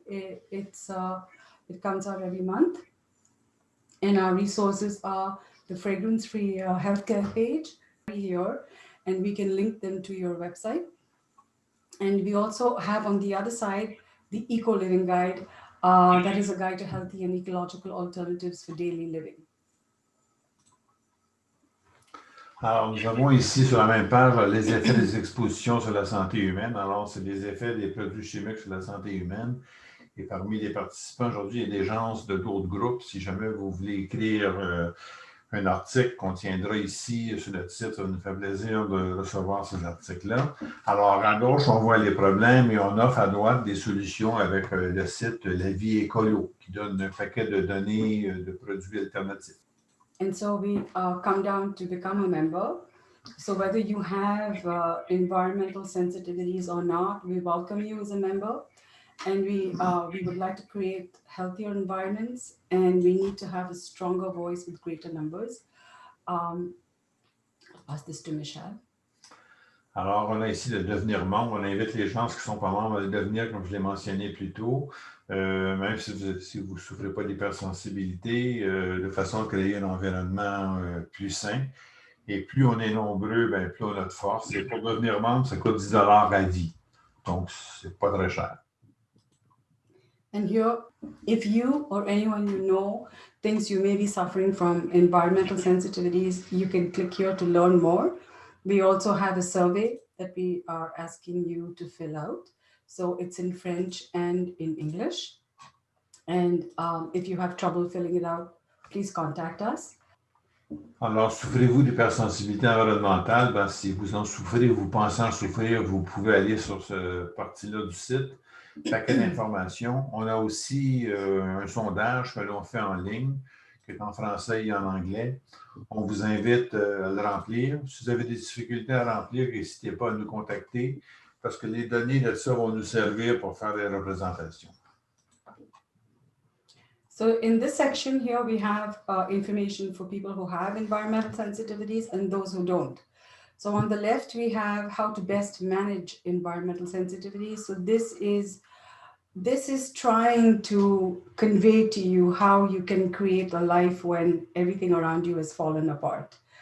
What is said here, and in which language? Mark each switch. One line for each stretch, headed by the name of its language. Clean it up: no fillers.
English: It comes out every month. And our resources are the fragrance-free healthcare page here, and we can link them to your website. And we also have on the other side the Eco Living Guide. That is a guide to healthy and ecological alternatives for daily living.
French: Alors, nous avons ici sur la même page les effets des expositions sur la santé humaine. Alors, c'est des effets des produits chimiques sur la santé humaine. Et parmi les participants aujourd'hui, il y a des gens de d'autres groupes. Si jamais vous voulez écrire un article qu'on tiendra ici sur le site, ça nous fait plaisir de recevoir ces articles-là. Alors, à gauche, on voit les problèmes et on offre à droite des solutions avec le site La Vie Écolo, qui donne un paquet de données de produits alternatifs.
English: And so we come down to become a member. So whether you have environmental sensitivities or not, we welcome you as a member. And we would like to create healthier environments, and we need to have a stronger voice with greater numbers. I'll pass this to Michelle.
French: Alors, on a ici le devenir membre. On invite les gens qui ne sont pas membres à le devenir, comme je l'ai mentionné plus tôt, même si vous ne souffrez pas d'hypersensibilité, de façon à créer un environnement plus sain. Et plus on est nombreux, bien, plus on a de force. Et pour devenir membre, ça coûte 10 $ à vie. Donc, ce n'est pas très cher.
English: And here, if you or anyone you know thinks you may be suffering from environmental sensitivities, you can click here to learn more. We also have a survey that we are asking you to fill out. So it's in French and in English. And if you have trouble filling it out, please contact us.
French: Alors, souffrez-vous d'hypersensibilité environnementale? Ben, si vous en souffrez, vous pensez en souffrir, vous pouvez aller sur cette partie-là du site. Paquet d'informations. On a aussi un sondage que l'on fait en ligne, qui est en français et en anglais. On vous invite à le remplir. Si vous avez des difficultés à remplir, n'hésitez pas à nous contacter, parce que les données de ça vont nous servir pour faire des représentations.
English: So in this section here, we have information for people who have environmental sensitivities and those who don't. So on the left, we have how to best manage environmental sensitivities. So this is trying to convey to you how you can create a life when everything around you has fallen apart.